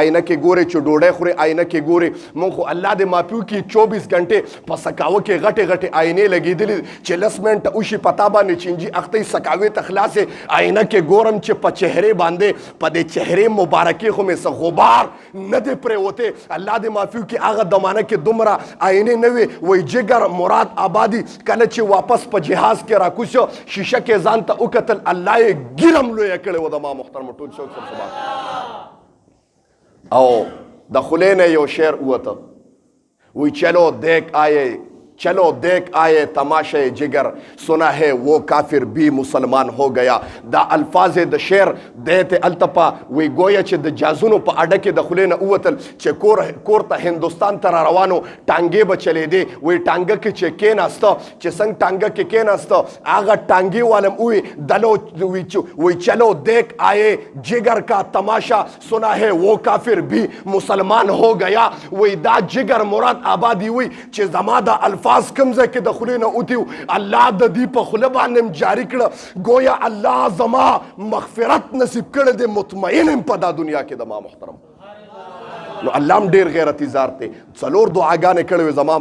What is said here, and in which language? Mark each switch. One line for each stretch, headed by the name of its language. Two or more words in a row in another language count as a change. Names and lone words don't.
Pashto: آینه کې ګورې چې ډوډۍ خورې آینه کې ګورې مونږ خو الله دې ماپیو کې 24 غنټې په سکاوه کې غټې آینې لګېدلې چې 10 منټه وشي پتا باندې چینجي اختې سکاوې ته خلاصې آینه کې ګورم چې په چهرې باندې په دې چهرې مبارکې خو مې څه غبار نه دی پرېوتی الله دې ماپیو کې هغه زمانه کې آینې نه وي وایي جګر مراد آبادي کله چې واپس په جهاز کې راکوز شو شیشه کې ځان ته وکتل الله یې ګیرم لویه کړې وه زما محترمو ټول شوق صاحب او د خولې نه یو شعر ووته وایي
Urdu: چلو دیکھ آئے تماشے جگر سنا ہے وہ کافر بھی مسلمان ہو گیا
Pashto: دا الفاظ د شعر دیته التپا وی گویا چې د جازونو په اډه کې د خولې نه ووتل چې کور ته هندوستان ته را روانو ټانګې به چلېدې وی ټانګه کې چې کېناسته چې څنګه ټانګه کې کېناسته هغه ټانګې والم وی دلو وی
Urdu: چلو دیکھ آئے جگر کا تماشا سنا ہے وہ کافر بھی مسلمان ہو گیا
Pashto: وی دا جگر مراد آبادی وی چې زما دا الفاظ کم ځای کې د خولې نه اوتي الله د دې په خوله باندې جاري کړه گویا الله زما مغفرت نصیب کړی دی مطمئن یم په دا دنیا کې د ما محترم نو الله هم ډېر غیرتي ذات دی 4 دعاګانې کړې وې زما